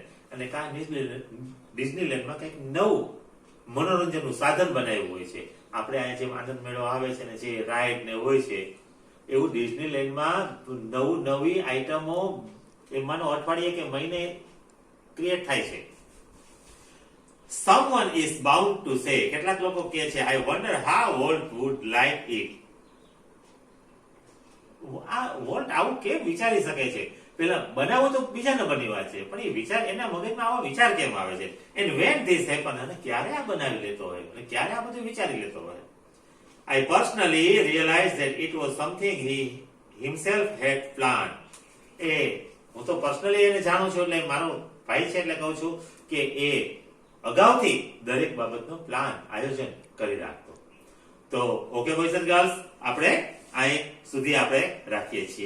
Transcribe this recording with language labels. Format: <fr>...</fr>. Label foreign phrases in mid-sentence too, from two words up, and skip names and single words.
<gu>અને કાં ડિઝનીલેન્ડમાં કંઈક નવું મનોરંજનનું સાધન બનાવ્યું હોય છે. આપણે અહીંયા જેમ આનંદ મેળો આવે છે ને જે રાઈડ ને હોય છે એવું ડિઝનીલેન્ડમાં નવી આઈટમો એ માનો અઠવાડિયે કે મહિને ક્રિએટ થાય છે.</gu> <en>Someone is bound to say,</en> <gu>કેટલાક લોકો કહે છે,</gu> <en>I wonder how Walt would like it.</en> <gu>આ વોલ્ટ આવું કેમ વિચારી શકે છે? પેલા બનાવવું તો બીજા નંબરની વાત છે, પણ એ વિચાર એના મગજમાં આવો વિચાર કેમ આવે છે?</gu> <en>And when this happen,</en> <gu>અને ક્યારે આ બનાવી લેતો હોય અને ક્યારે આ બધું વિચારી લેતો હોય?</gu> <en>I personally realized that it was something he himself had planned.</en> <gu>હું તો પર્સનલી એને જાણું છું, એટલે મારો ભાઈ છે એટલે કહું છું કે એ અગાઉથી દરેક બાબતનો પ્લાન આયોજન કરી રાખતો. તો</gu> <en>okay boys and girls,</en> <gu>આપણે અહીં સુધી આપણે રાખીએ છીએ.</gu>